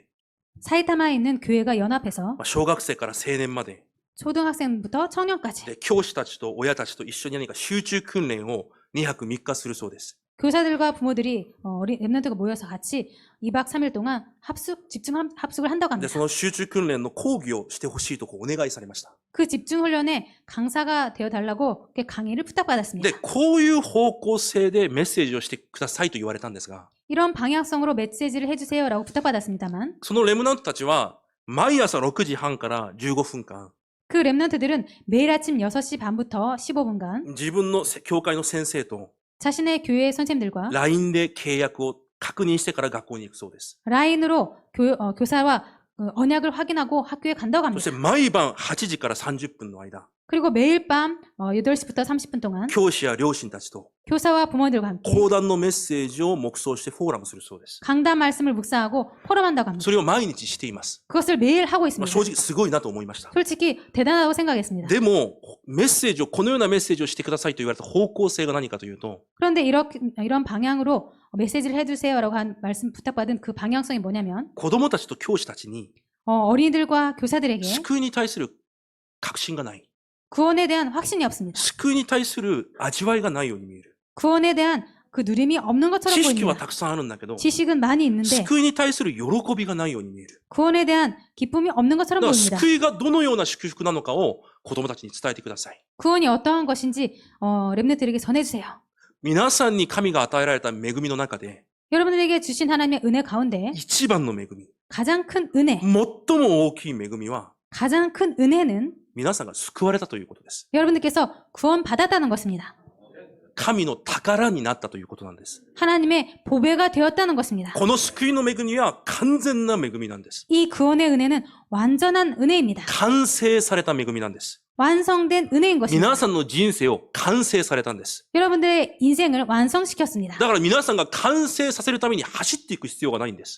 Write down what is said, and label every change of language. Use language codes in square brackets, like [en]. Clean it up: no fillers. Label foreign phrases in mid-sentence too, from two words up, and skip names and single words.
[ko] 사이타마에 있는 교회가 연합해서 [ja] 小学生から青年まで、 [ko] 초등학생부터 청년까지 [ja] で教師たちと親たちと一緒に何か集中訓練を2泊3日するそうです。 [ko] 교사들과 부모들이 랩런트가 모여서 같이 2박 3일 동안 합숙을 한다고 [ja] で、 [ko] 합니다. [ja] その集中訓練の講義をしてほしいとお願いされました。 [ko] 그 집중 훈련에 강사가 되어 달라고 강의를 부탁받았습니다. [ja] で、こういう方向性でメッセージをしてくださいと言われたんですが、 [ko] 이런 방향성으로 메시지를 해주세요라고 부탁받았습니다만 [ja] そのレムナントたちは、毎朝6時半から15分間、 [ko] 그 랩런트들은 매일 아침 6시 반부터 15분간 [ja] 自分の教会の先生と [ko] 자신의 교회 선생님들과 [ja] LINE で契約を確認してから学校に行くそうです。 [ko] 라인으로 교사와 언약을 확인하고 학교에 간다고 [ja] そして [ko] 합니다. [ja] 毎晩8時から30分の間、 [ko] 그리고 매일 밤 8시부터 30분 동안 [ja] 教師や両親たちと [ko] 교사와 부모들과 함께 [ja] 講談のメッセージを黙想してフォーラムするそうです。 [ko] 강단 말씀을 묵상하고 포럼한다고 합니다. [ja] それを毎日しています。 [ko] 그것을 매일 하고 있습니다. [ja] 正直すごいなと思いました。 [ko] 솔직히 대단하다고 생각했습니다. [ja] でも、メッセージを、このようなメッセージをしてくださいと言われた方向性が何かというと、 [ko] 그런데 이런 방향으로 메시지를 해주세요라고 한 말씀 부탁받은 그 방향성이 뭐냐면 [ja] 子供たちと教師たちに [ko] 어린이들과 교사들에게 [ja] 救いに対する確信がない。 [ko] 구원에 대한 확신이 없습니다. [ja] 救いに対する味わいがないように見える。 [ko] 구원에 대한 그 누림이 없는 것처럼 [ja] 知識は [ko] 보입니다. [ja] たくさんあるんだけど、 [ko] 지식은 많이 있는데 [ja] 救いに対する喜びがないように見える。 [ko] 구원에 대한 기쁨이 없는 [ja] だ [ko] 것처럼 [ja] から [ko] 보입니다. [ja] 救いがどのような祝福なのかを子供たちに伝えてください。 [ko] 구원이 어떠한 것인지 랩런트들에게 전해주세요. [ja] 皆さんに神が与えられた恵みの中で、 [ko] 여러분들에게 주신 하나님의 은혜 가운데 [ja] 一番の恵み、 [ko] 가장 큰 은혜, [ja] 最も大きい恵みは、 [ko] 가장 큰 은혜는 [ja] 皆さんが救われたということです。 [ko] 여러분들께서 구원받았다는 것입니다. [ja] 神の宝になったということなんです。 [ko] 하나님의 보배가 되었다는 것입니다. [ja] この救いの恵みは完全な恵みなんです。 [ko] 이 구원의 은혜는 완전한 은혜입니다. [ja] 完成された恵みなんです。 [ko] 완성된 은혜인 것입니다. [ja] 皆さんの人生を完成されたんです。 [ko] 여러분들의 인생을 완성시켰습니다. [ja] だから皆さんが完成させるために走っていく必要がないんです。